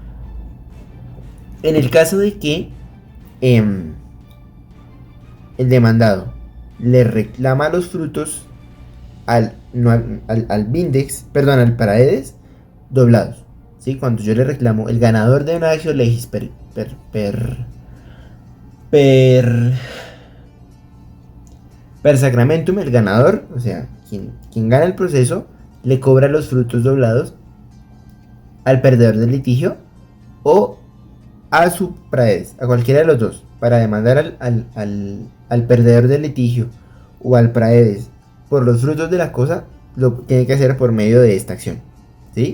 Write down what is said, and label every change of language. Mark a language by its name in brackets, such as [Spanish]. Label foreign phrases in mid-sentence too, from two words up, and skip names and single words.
[Spanish] En el caso de que el demandado le reclama los frutos al praedes doblados, ¿sí? Cuando yo le reclamo el ganador de una acción [Latin] legis per sacramentum, [Spanish] el ganador, o sea, quien gana el proceso, le cobra los frutos doblados al perdedor del litigio, o a su praedes, a cualquiera de los dos, para demandar al perdedor del litigio o al praedes por los frutos de la cosa, lo tiene que hacer por medio de esta acción, ¿sí?